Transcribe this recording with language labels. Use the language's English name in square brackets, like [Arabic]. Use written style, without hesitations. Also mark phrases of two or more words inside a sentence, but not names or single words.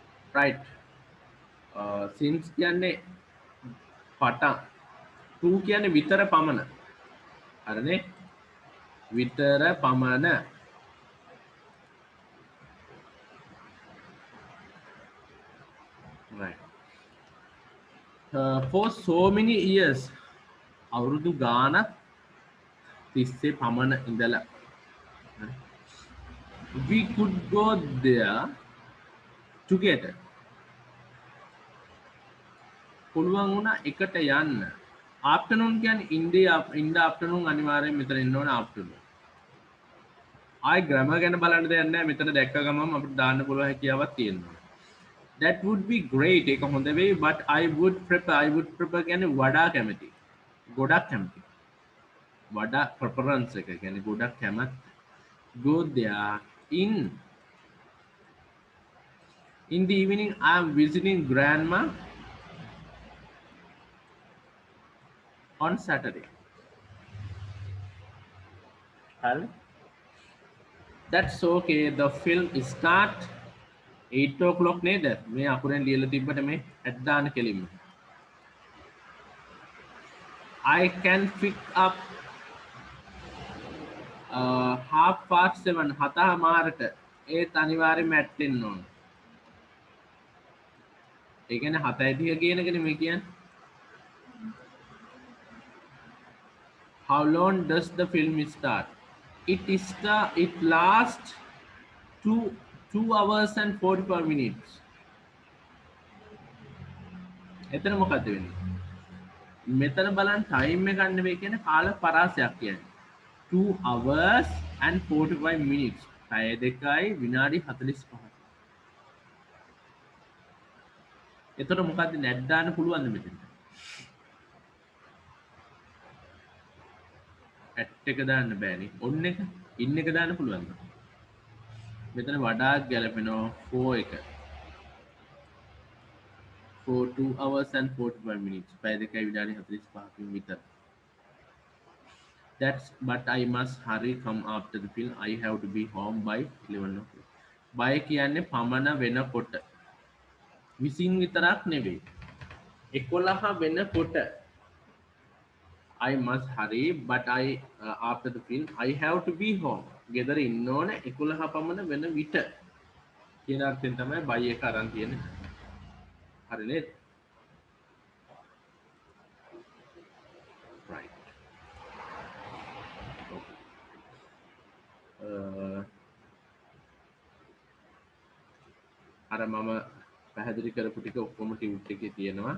[Sinhala] right. Since කියන්නේ පටන්, to කියන්නේ විතර පමණ. හරිනේ? විතර පමණ. [English] Right. For so many years, [Sinhala] අවුරුදු ගානක් තිස්සේ පමණ ඉඳලා [English] we could go there together. [Sinhala] පුළුවන් වුණා එකට යන්න. afternoon කියන්නේ [English] in the afternoon [Sinhala] අනිවාර්යෙන් මෙතන ඉන්න ඕන afternoon. ආයි grammar ගැන බලන්න දෙයක් නැහැ. මෙතන දැක්ක ගමන් අපිට දාන්න පුළුවන් හැකියාවක් තියෙනවා. [English] That would be great. [Sinhala] ඒක හොඳ වෙයි, [English] but I would prefer [Sinhala] කියන්නේ වඩා කැමති. ගොඩක් කැමති. වඩා preference එක කියන්නේ ගොඩක් කැමති. [English] Go there in the evening. I am visiting grandma on Saturday. Hal? That's okay. The film start 8 o'clock නේද? [Sinhala] මේ අකුරෙන් ලියලා තිබ්බට මේ ඇඩ් දාන්න කෙලින්ම. [English] I can pick up [Sinhala] 7:30 7:00 ඒත් අනිවාර්යයෙන්ම ඇට් වෙන්න ඕන. ඒ කියන්නේ 7:30 කියන එකනේ මේ කියන්නේ. [English] How long does the film start? It lasts 2 hours and 45 minutes. [Sinhala] එතන මොකද්ද වෙන්නේ? මෙතන බලන්න ටයිම් එක ගන්න වෙයි කියන්නේ කාල පරාසයක් කියන්නේ. [English] 2 hours and 45 minutes. [Sinhala] පැය දෙකයි විනාඩි 45ක්. එතකොට මොකද්ද නැට් දාන්න පුළුවන්ද මෙතන? ඇට් එක දාන්න බෑනේ. ඔන්න එක ඉන්න එක දාන්න පුළුවන්ද? මෙතන වඩාත් ගැලපෙනවා 4 එක. [English] For 2 hours and 45 minutes. [Sinhala] පැය දෙකයි විනාඩි 45කින් විතර. [English] But I must hurry come after the film. I have to be home by 11 o'clock. [Sinhala] By කියන්නේ පමණ වෙනකොට. විසින් විතරක් නෙවෙයි. 11 වෙනකොට. [English] I must hurry, but after the film, I have to be home. [Sinhala] ගෙදර ඉන්න ඕනේ 11 පමණ වෙන විට. කියන අර්ථයෙන් තමයි by එක අරන් තියෙන්නේ. හරි නේද? Right. අර මම පැහැදිලි කරපු ටික ඔක්කොම ටියුට් එකේ තියෙනවා.